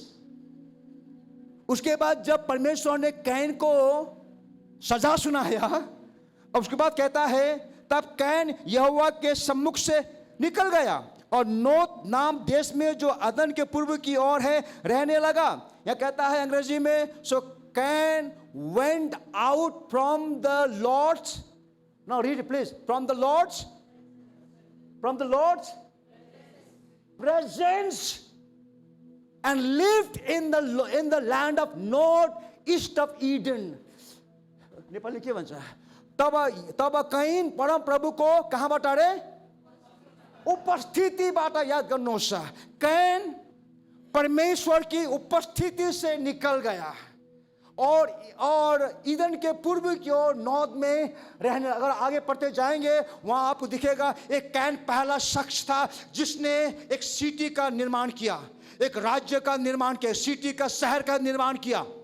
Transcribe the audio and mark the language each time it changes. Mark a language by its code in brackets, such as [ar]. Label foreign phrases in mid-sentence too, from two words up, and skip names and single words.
[hi] उसके बाद जब परमेश्वर ने कैन को सजा सुनाया, और उसके बाद कहता है तब कैन यहोवा के सम्मुख से निकल गया और नोद नाम देश में जो अदन के पूर्व की ओर है रहने लगा। यह कहता है अंग्रेजी में, [en] So Cain went out from the Lord's Now read it, please. From the Lord's presence, and lived in the land of northeast of Eden. [ne] नेपाली के भन्छ? तब कैन परम प्रभु को कहाँबाट अरे? उपस्थितिबाट याद गर्नुहोस्। [hi] कैन परमेश्वर की उपस्थिति से निकल गया और ईदन के पूर्व की ओर नॉर्थ में रहने। अगर आगे पढ़ते जाएंगे वहां आपको दिखेगा एक कैन पहला शख्स था जिसने एक सिटी का निर्माण किया, एक राज्य का निर्माण किया, सिटी का, शहर का निर्माण किया।